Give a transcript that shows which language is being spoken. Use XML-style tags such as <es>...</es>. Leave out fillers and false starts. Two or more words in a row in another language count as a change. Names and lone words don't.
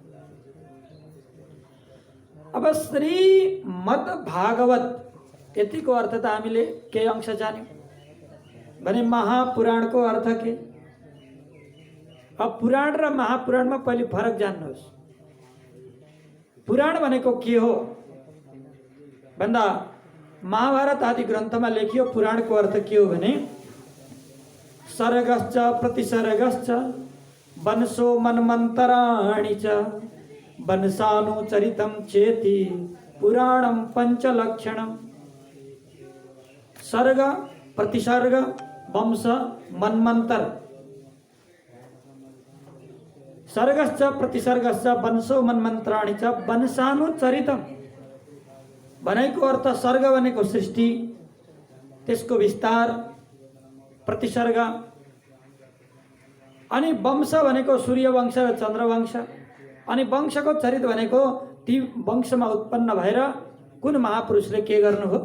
<ne>अब श्रीमद् भागवत यतिको अर्थ त हामीले केही अंश जान्यौँ भने महापुराणको अर्थ के? अब पुराण र महापुराणमा पहिले फरक जान्नुहोस्। पुराण भनेको के हो भन्दा महाभारत आदि ग्रन्थमा लेखियो पुराणको अर्थ के हो भने</ne> <sa>सर्गश्च प्रतिसर्गश्च वंशो मन्वन्तराणि च वंशानुचरितं चेति पुराणं पंचलक्षणम्।</sa> <ne>सर्ग प्रतिसर्ग वंश मन्वन्तर।</ne> <sa>सर्गश्च प्रतिसर्गश्च वंशो मन्वन्तराणि च वंशानुचरितं</sa> <ne>भनेको अर्थ सर्ग भनेको सृष्टि, त्यसको विस्तार, प्रतिसर्ग, अनि वंश भनेको सूर्यवंश र चन्द्रवंश, अनि वंशको चरित भनेको ती वंशमा उत्पन्न भएर कुन महापुरुषले के गर्नु हो।</ne>